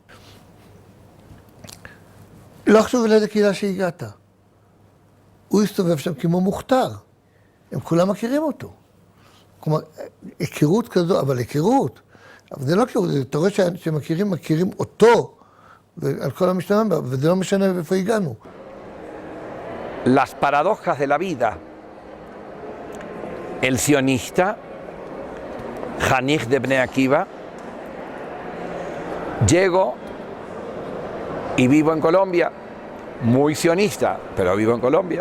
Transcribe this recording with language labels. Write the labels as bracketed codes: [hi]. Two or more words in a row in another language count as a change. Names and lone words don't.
[he] לא חשוב לאיזה קהילה שהגעת. הוא הסתובב שם כמו מוכתר. הם כולם מכירים אותו. כלומר, היכרות כזו, אבל היכרות. אבל זה לא היכרות, אתה רואה שמכירים אותו, ועל כל המשתמע בה, וזה לא משנה איפה הגענו. [es] Las paradojas de la vida. El sionista, Janich de Bnei Akiva, llego y vivo en Colombia, muy sionista, pero vivo en Colombia.